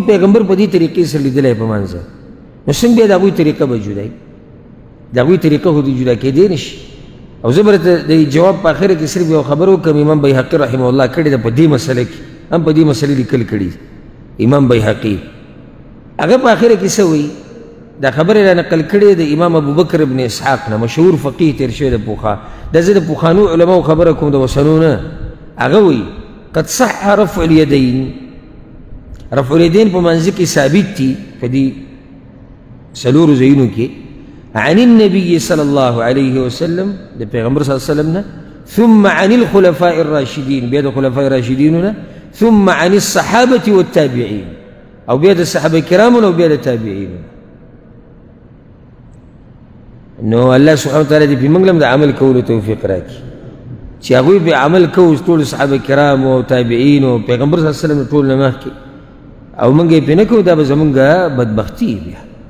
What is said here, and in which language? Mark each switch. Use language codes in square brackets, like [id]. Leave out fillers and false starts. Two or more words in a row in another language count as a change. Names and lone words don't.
[ps] پیغمبر په دې طریقې سره لیدلی په منځ نو څنګه بیا د هغوی طریقه به جدای د هغوی طریقه خو دې جدا کېدی نه شي او زه به درته د جواب په اخره کې صرف یو خبره وکړم امام بیهقي [ar] رحمه الله [ps] کړې ده په دې مسله کې هم په دې مسلې لیکل کړي امام بیهقي هغه په اخره کې څه وایي دا خبره را نقل کړې د امام ابو بکر ابن اسحاق نه مشهور فقيه تیر شوی د پوخا دا زه د پوخانو علماو خبره کوم د اوسنو نه هغه وایي [ar] قد صح رفع اليدين رفع اليدين [ps] په منځ کې ثابت دي په دې څلورو ځایونو کې [ar] عن النبي صلى الله عليه وسلم [ps] د پیغمبر [ar] صلی الله علیه وسلم [ps] نه [ar] ثم عن الخلفاء الراشدين [ps] بیا د خلفاء الراشدین نه [ar] ثم عن الصحابه والتابعين [ps] او بیا د صحابه کرامو او بیا د تابعین نو [ar] الله سبحانه وتعالى [ps] دې په موږ هم د عمل کولو توفیق راکړي چې هغوی په عمل کوو ټول صحابه کرام او تابعین او پیغمبر [ar] صلی الله علیه وسلم [ps] ټول نه مخکې او موږ یې پرې نه کوو دا به زموږ بدبختي بیا